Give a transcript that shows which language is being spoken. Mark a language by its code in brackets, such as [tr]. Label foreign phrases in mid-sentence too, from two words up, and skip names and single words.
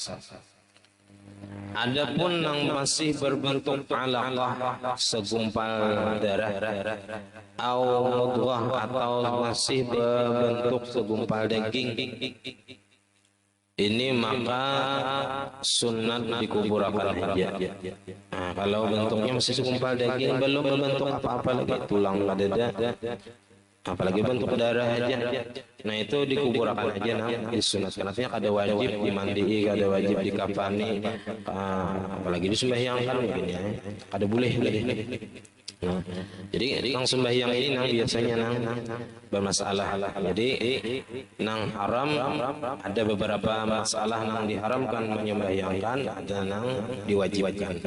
[bjn] Adapun yang masih berbentuk alaqah, segumpal darah, atau masih berbentuk segumpal daging, ini maka sunat dikuburkan saja. Nah, kalau bentuknya masih segumpal daging, belum berbentuk apa-apa lagi, tulang ada, apalagi bentuk darah aja. Nah itu dikuburkan aja, nah disunatkan. Artinya kada wajib dimandi, kada wajib dikafani, apalagi disembahyangkan mungkin ya, kada boleh lagi. Nah, jadi nang sembahyang ini nang biasanya nang bermasalah. Jadi nang haram ada beberapa masalah nang diharamkan menyembahyangkan, ada nang diwajibkan.